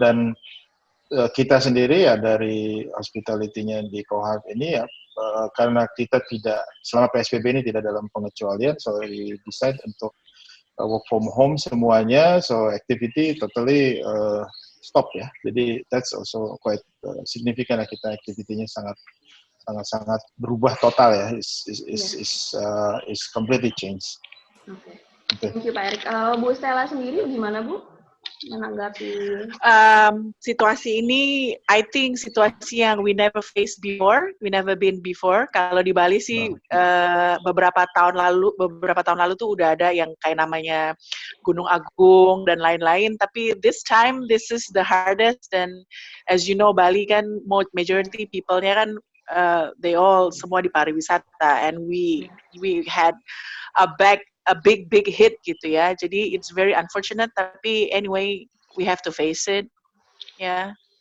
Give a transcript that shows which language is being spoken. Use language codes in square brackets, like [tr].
[id] Dan kita sendiri ya dari hospitality-nya di Cohab ini ya, karena kita tidak selama PSBB ini tidak dalam pengecualian, [en] so we decide [id] untuk work from home semuanya, [en] so activity totally stop [id] ya. Jadi [en] that's also quite significant [id] ya, kita activity-nya sangat berubah total ya, [en] is completely changed. Okay. Thank you [id] Pak Erik. Bu Stella sendiri gimana Bu menanggapi situasi ini? [en] I think [id] situasi yang [en] we never been before. [id] Kalau di Bali sih beberapa tahun lalu tuh udah ada yang kayak namanya Gunung Agung dan lain-lain. [en] Tapi this time this is the hardest. And as you know, Bali kan majority people-nya kan they all [id] semua di pariwisata, [en] and we had a big hit [id] gitu ya. [en] Jadi it's very unfortunate, tapi anyway we have to face it. Yeah.